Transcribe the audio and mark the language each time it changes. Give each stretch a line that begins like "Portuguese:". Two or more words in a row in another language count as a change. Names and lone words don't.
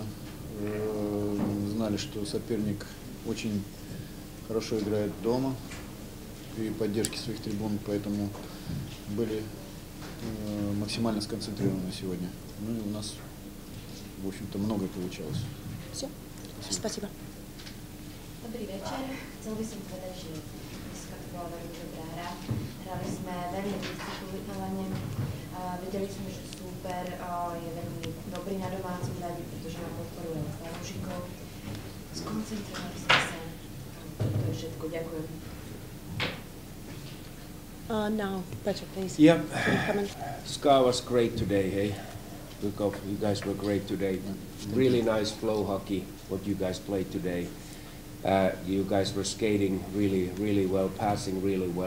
Russian: Знали, что соперник очень хорошо играет дома и поддержки своих трибун, поэтому были максимально сконцентрированы сегодня. Ну и у нас, в общем-то, многое получалось. Все. Спасибо.
Slovak: Dobrý večer. Chcel by som povedať, že dneska to bola veľmi dobrá hra. Hrali sme veľmi disciplinované. Vedeli sme, že super je veľmi dobrý na domácom ľade, pretože nám podporuje fanúšikov. Skoncentrovali sme sa. To je všetko. Ďakujem.
English: Now, Peter, please. Yeah, SKA was great today, hey? Bukov, you guys were great today. Really nice flow hockey, what you guys played today. You guys were skating really, really well, passing really well.